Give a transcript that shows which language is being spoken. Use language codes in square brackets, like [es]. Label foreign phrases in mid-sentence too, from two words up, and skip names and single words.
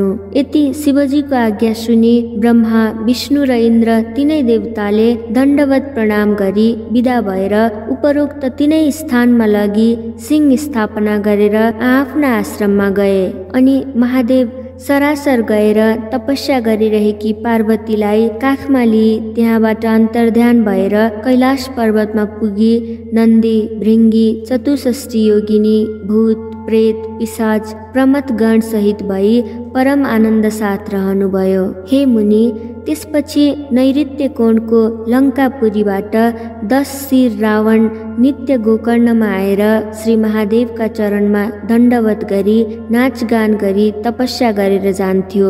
[ne] यति शिवजीको आज्ञा सुनि ब्रह्मा, विष्णु र इन्द्र तिनै देवताले दण्डवत प्रणाम गरी विदा भएर उपरोक्त तिनै स्थानमा लगी सिंह स्थापना गरेर आफ्ना आश्रममा गए। अनि महादेव सरासर गएर तपस्या गरिरहेकी पार्वतीलाई काखमा लिई त्यहाँबाट अन्तर्ध्यान भएर कैलाश पर्वतमा पुगी नन्दी, भृङ्गी, चतुष्षष्ठी योगिनी, भूत, प्रेत, पिशाच, प्रमथगण सहित भई परम आनन्द साथ रहनुभयो। हे मुनि, त्यसपछि नैऋत्य कोणको लङ्कापुरीबाट 10 शिर रावण नित्य गोकर्णमा आएर श्री महादेवका चरणमा दण्डवत गरी नाचगान गरी तपस्या गरेर जान्थ्यो।